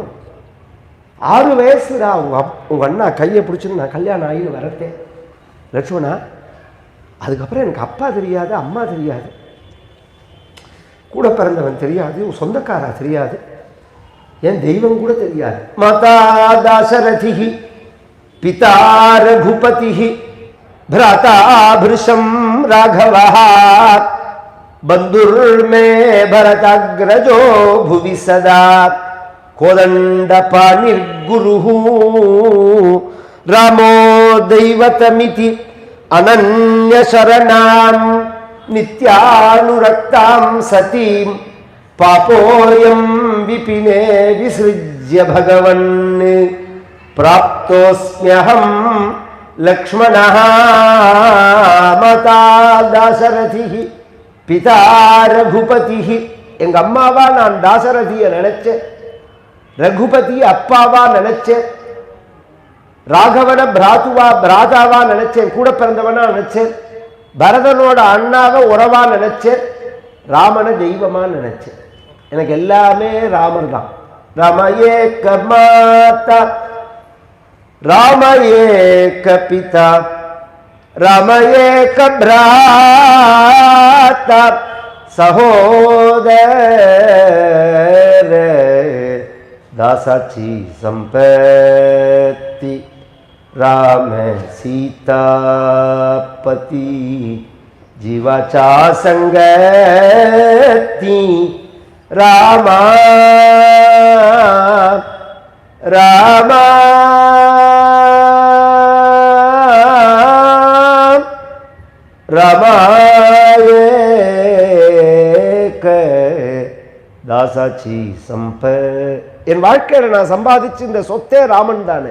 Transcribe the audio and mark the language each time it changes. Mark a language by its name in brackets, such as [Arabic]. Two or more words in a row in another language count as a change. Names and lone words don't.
[Tamil] 6 வயசுடா உங்க அண்ணா கையை பிடிச்சுன்னு நான் கல்யாணம் ஆகின்னு வரத்தேன் லட்சுமணா. அதுக்கப்புறம் எனக்கு அப்பா தெரியாது, அம்மா தெரியாது, கூட பிறந்தவன் தெரியாது, சொந்தக்காரா தெரியாது. என் தெய்வம் கூட தெரியாது. [Sanskrit] माता दाशरथि पिता रघुपति भ्राता भृशं राघवः बन्धुर्मे भरताग्रजो भुवि सदा कोदण्डपाणिर्गुरुः रामो दैवतमिति अनन्यशरणां नित्यानुरक्तां सतीं पापोऽयं विपिने विसृज्य भगवन् प्राप्तोऽस्म्यहं लक्ष्मणः माता दासरथि पिता रघुपति. [Tamil] எங்க அம்மாவா நான் தாசரதியை நினைச்சேன், ரகுபதி அப்பாவா நினைச்சேன், ராகவன பிராதாவா நினைச்சேன், கூட பிறந்தவனா நினைச்சேன், பரதனோட அண்ணாவை உறவா நினைச்சேன், ராமன தெய்வமா நினைச்சேன். எனக்கு எல்லாமே ராமர் தான். [Marathi] राम एक माता राम एक पिता राम एक भ्राता सहोदर दासाची संपत्ति राम सीतापति जीवाचा संगती रामा रामा रामा एक दासाची संप. [Tamil] என் வாழ்க்கையில் நான் சம்பாதிச்சு இந்த சொத்தே ராமன் தானே.